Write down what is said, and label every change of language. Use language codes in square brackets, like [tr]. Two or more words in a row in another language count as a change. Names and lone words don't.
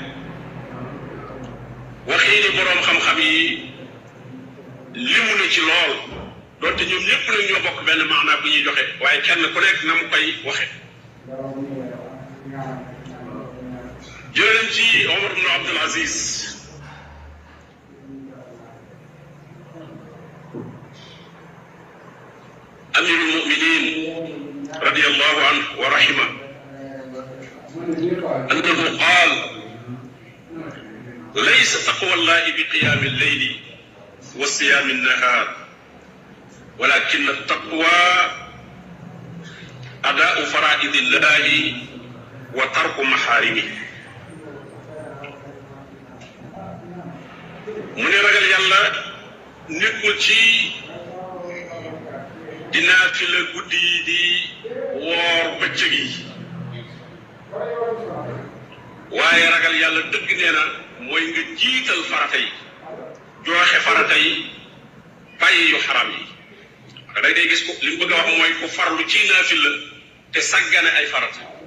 [wo] waxii ni borom xam-xam yi limu na ci lool doonte ñoom ñëpp nag ñoo bokk benn maanaa bu ñuy joxe waaye kenn ku nekk na mu koy waxe jëleen ci Omar ibn Abdul Aziz [ar] أمير المؤمنين رضي الله عنه ورحمه أنه قال ليس تقوى الله بقيام الليل وصيام النهار ولكن التقوى أداء فرائض الله وترك محارمه [wo] mu ne ragal yàlla nekkul ci dinaa fi la guddi yi di woor bëccëg yi waaye ragal yàlla dëgg nee na mooy nga jiital farata yi joxe farata yi bàyyi yu xaram yi da ngay gis ko li mu bëgg a wax mooy ku farlu ci naafila te saggane ay farata